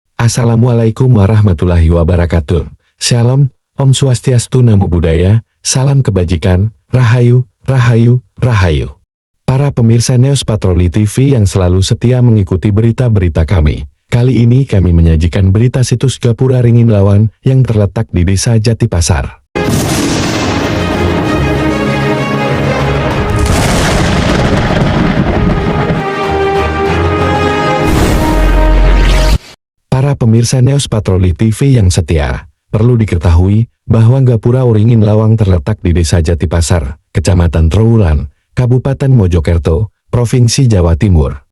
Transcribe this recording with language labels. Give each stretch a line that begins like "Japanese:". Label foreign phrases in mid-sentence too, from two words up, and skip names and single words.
Arabic: السلام عليكم ورحمة الله وبركاته.
Indonesian: Shalom,
Balinese: Om Swastiastu,
Pali: Namo Buddhaya,
Indonesian: salam kebajikan, Rahayu, Rahayu, Rahayu. Para pemirsa News Patroli TV yang selalu setia mengikuti berita-berita kami. Kali ini kami menyajikan berita situs Gapura Ringin Lawang yang terletak di Desa Jatipasar. Para pemirsa News Patroli TV yang setia, perlu diketahui bahwa Gapura Ringin Lawang terletak di Desa Jatipasar, Kecamatan Trowulan, Kabupaten Mojokerto, Provinsi Jawa Timur.